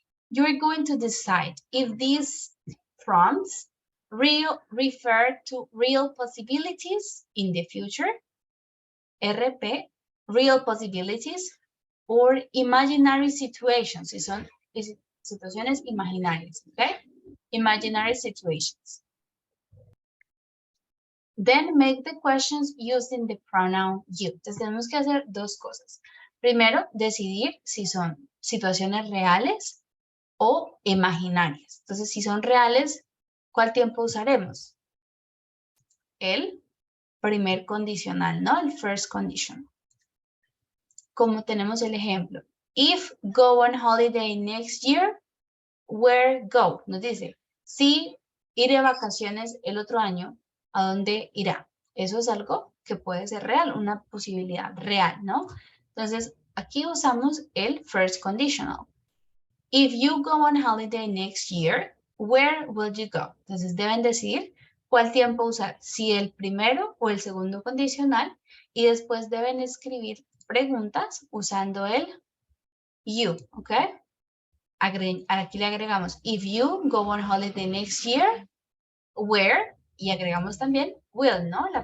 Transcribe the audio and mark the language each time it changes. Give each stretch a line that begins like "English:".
English: You're going to decide if these prompts refer to real possibilities in the future, RP, real possibilities, or imaginary situations,
Spanish: si son situaciones imaginarias,
English: okay? Imaginary situations. Then make the questions using the pronoun you.
Spanish: Entonces tenemos que hacer dos cosas. Primero, decidir si son situaciones reales o imaginarias. Entonces, si son reales, ¿cuál tiempo usaremos? El primer condicional, ¿no? El first condition. Como tenemos el ejemplo.
English: If go on holiday next year, where go?
Spanish: Nos dice, si ir de vacaciones el otro año, ¿a dónde irá? Eso es algo que puede ser real, una posibilidad real, ¿no? Entonces, aquí usamos el first conditional.
English: If you go on holiday next year, where will you go?
Spanish: Entonces, deben decidir cuál tiempo usar, si el primero o el segundo condicional, y después deben escribir preguntas usando el you, ¿ok? Aquí le agregamos,
English: if you go on holiday next year, where,
Spanish: y agregamos también will, ¿no?